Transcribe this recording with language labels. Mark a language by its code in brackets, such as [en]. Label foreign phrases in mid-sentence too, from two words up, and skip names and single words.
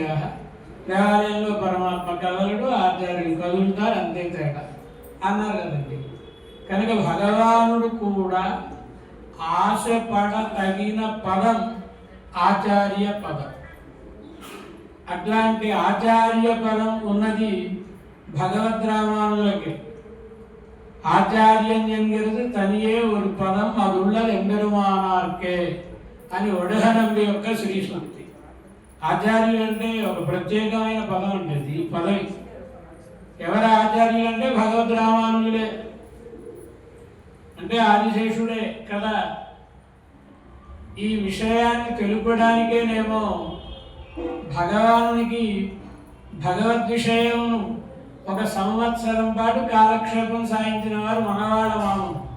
[te] దేవాలయంలో పరమాత్మ కదలడు, ఆచార్యులు కదులుతారు, అంతే తేడా అన్నారు కదండి. కనుక భగవానుడు కూడా ఆశపడ తగిన పదం ఆచార్య పదం. అట్లాంటి ఆచార్య పదం ఉన్నది భగవద్రామానులకి. [ta] ஆச்சாரியன் என்கிறது தனியே ஒரு பதம், அதுள்ளது எம்பெருமானார்కే [te] అని ఒడహనంబి యొక్క శ్రీ సూక్తి. ఆచార్యులు అంటే ఒక ప్రత్యేకమైన పదం ఉండేది. ఈ పదవి ఎవరు ఆచార్యులు అంటే భగవద్ రామానుజులే, అంటే ఆదిశేషుడే కదా. ఈ విషయాన్ని తెలుపడానికేనేమో భగవానునికి భగవద్ విషయమును ఒక సంవత్సరం పాటు కాలక్షేపం సాగించిన వారు మనవాళ్ళ మామం.